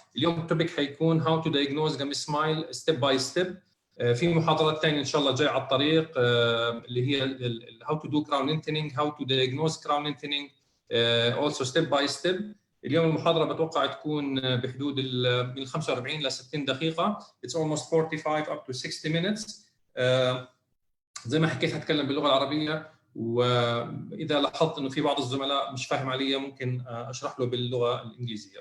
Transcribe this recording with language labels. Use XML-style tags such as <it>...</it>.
<ar>اليوم التوبيك حيكون</ar> <en>how to diagnose gummy smile step by step.</en> <ar>في محاضرات ثانية إن شاء الله جاي على الطريق اللي هي</ar> <en>how to do crown lengthening, how to diagnose crown lengthening also step by step.</en> <ar>اليوم المحاضرة بتوقع تكون بحدود من 45 ل 60 دقيقة.</ar> <en>It's almost 45 up to 60 minutes.</en> <ar>زي ما حكيت هتكلم باللغة العربية، واذا لاحظت انه في بعض الزملاء مش فاهم علي ممكن اشرح له باللغه الانجليزيه.</ar>